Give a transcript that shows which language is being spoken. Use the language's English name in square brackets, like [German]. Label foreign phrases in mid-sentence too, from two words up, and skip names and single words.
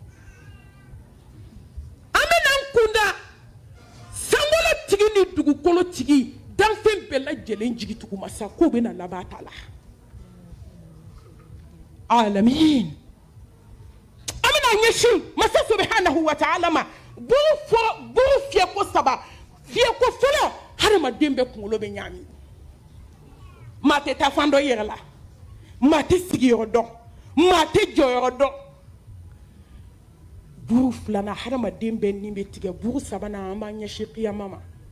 [Bambara] an bɛ n'an kunda sankolotigi ni dugukolotigi danfɛn bɛɛ lajɛlen jigi tuguma sa k'o bɛna laban ta la alamin an bɛna ɲɛsin masa [Arabic] سبحانه وتعالى [Bambara] ma buru fiyɛko saba fiyɛko fɔlɔ hadamaden bɛɛ kunkolo bɛ ɲaami maa tɛ taa fan dɔ i yɛrɛ la maa tɛ sigiyɔrɔ dɔn maa tɛ jɔyɔrɔ dɔn buru filanan hadamaden bɛɛ nin bɛ tigɛ buru sabanan an b'an ɲɛsin kiyama ma